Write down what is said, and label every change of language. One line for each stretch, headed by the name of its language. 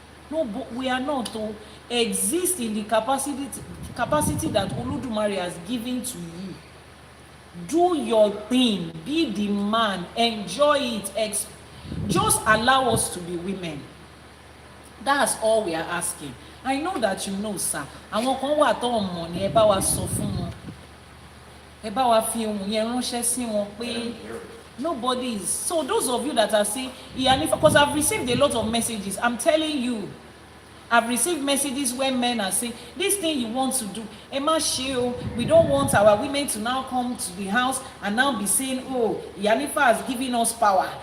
English: No, but we are not to exist in the capacity that Olódùmarè has given to you. Do your thing, be the man, enjoy it, just allow us to be women. That's all we are asking. I know that you know, sir.
Yoruba: Àwọn kan wà tó mọ̀ ní ẹ bá wa sọ fún wọn. Ẹ bá wa fi ohun yẹn ránṣẹ́ sí wọn pé
English: nobody is. So those of you that are saying, Iyanifa, because I've received a lot of messages. I'm telling you, I've received messages where men are saying, this thing you want to do, Emma Sheo, we don't want our women to now come to the house and now be saying, oh, Iyanifa has given us power.